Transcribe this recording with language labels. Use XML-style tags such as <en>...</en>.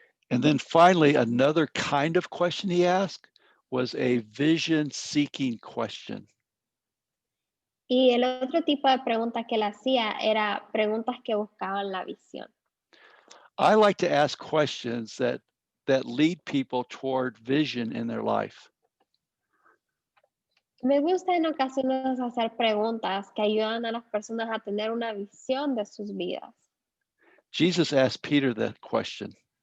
<en>And then finally, another kind of question he asked was a vision-seeking question.</en> <es>Y el otro tipo de preguntas que él hacía era preguntas que buscaban la visión.</es> <en>I like to ask questions that lead people toward vision in their life.</en> <es>Me gusta en ocasiones hacer preguntas que ayudan a las personas a tener una visión de sus vidas.</es> <en>Jesus asked Peter that question.</en>